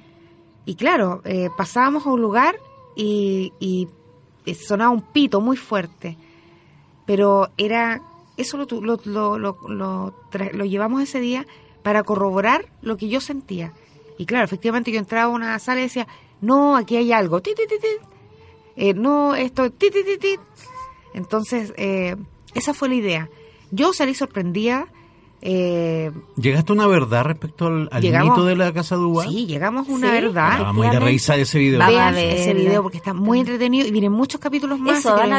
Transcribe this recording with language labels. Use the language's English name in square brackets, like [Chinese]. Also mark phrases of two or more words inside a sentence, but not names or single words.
[Spanish] Y claro, pasábamos a un lugar y sonaba un pito muy fuerte. Pero era eso lo llevamos ese día para corroborar lo que yo sentía. Y claro, efectivamente yo entraba a una sala y decía, no, aquí hay algo. Ti, ti, ti, ti. No, esto... Ti, ti, ti, ti. Entonces, esa fue la idea. Yo salí sorprendida. ¿Llegaste a una verdad respecto al Llegamos- mito de la Casa Duá? Sí, llegamos a una Sí. verdad. Vamos a ir a revisar ese video. Vamos Vean a ver. ese video porque está muy entretenido y vienen muchos capítulos más. Eso, así que van a